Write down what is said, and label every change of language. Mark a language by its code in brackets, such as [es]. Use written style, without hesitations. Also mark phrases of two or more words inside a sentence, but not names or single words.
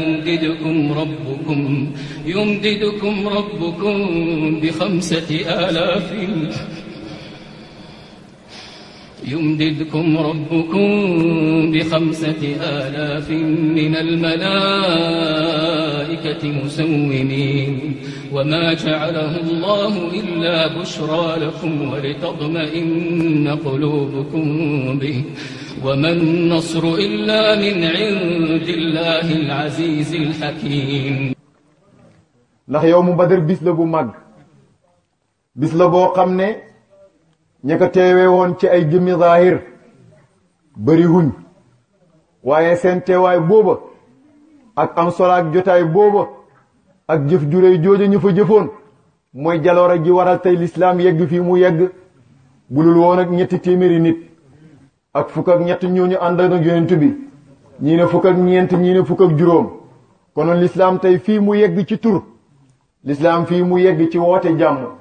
[ar] يمددكم ربكم بخمسة آلاف من الملائكة مسومين وما جعله الله إلا بشرى لكم ولتطمئن قلوبكم به وما النصر إلا من عند الله العزيز الحكيم. [wo] ndax yow mu Badar bis la bu mag bis la boo xam ne ña ko teewee woon ci ay jëmmi zaahir bëri wuñ waaye seen teewaay booba ak am solo ak jotaay booba ak jëf juréy jooja ñu fa jëfoon mooy jaloore ji waral tey lislaam yegg fii mu yegg bulul woon ak 300 nit ak fukk ak ñett ñooñu ànd ak yonent bi ñii ne fukk ak ñeent ñii ne fukk ak juróom konoon lislaam tey fii mu yegg ci tur lislaam fii mu yegg ci woote jàmm